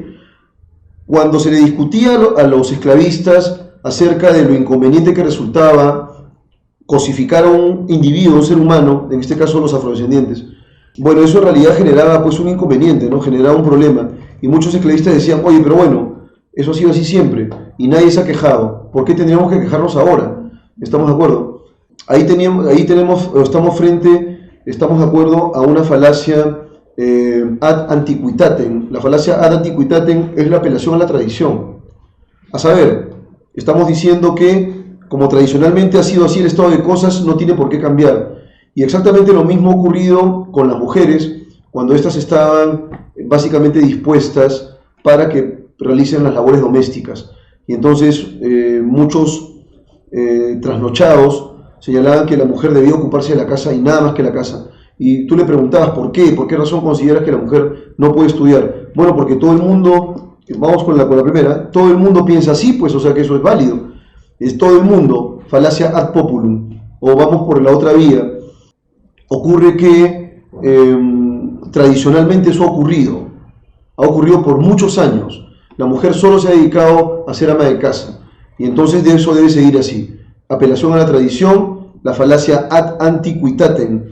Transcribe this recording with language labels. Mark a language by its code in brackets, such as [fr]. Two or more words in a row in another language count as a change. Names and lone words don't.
[es] Cuando se le discutía a los esclavistas acerca de lo inconveniente que resultaba cosificar a un individuo, un ser humano, en este caso los afrodescendientes, bueno, eso en realidad generaba pues un inconveniente, ¿no? Generaba un problema. Y muchos esclavistas decían, oye, pero bueno, eso ha sido así siempre y nadie se ha quejado. ¿Por qué tendríamos que quejarnos ahora? ¿Estamos de acuerdo? Estamos de acuerdo a una falacia [la] ad antiquitatem. [es] La falacia [la] ad antiquitatem [es] es la apelación a la tradición. A saber, estamos diciendo que como tradicionalmente ha sido así el estado de cosas, no tiene por qué cambiar. Y exactamente lo mismo ha ocurrido con las mujeres, cuando éstas estaban básicamente dispuestas para que realicen las labores domésticas. Y entonces muchos trasnochados señalaban que la mujer debía ocuparse de la casa y nada más que la casa. Y tú le preguntabas por qué razón consideras que la mujer no puede estudiar. Bueno, porque todo el mundo, vamos con la primera, todo el mundo piensa así, pues, o sea que eso es válido. Es todo el mundo, falacia [la] ad populum. [es] O vamos por la otra vía. Ocurre que tradicionalmente eso ha ocurrido por muchos años. La mujer solo se ha dedicado a ser ama de casa. Y entonces de eso debe seguir así. Apelación a la tradición, la falacia [la] ad antiquitatem.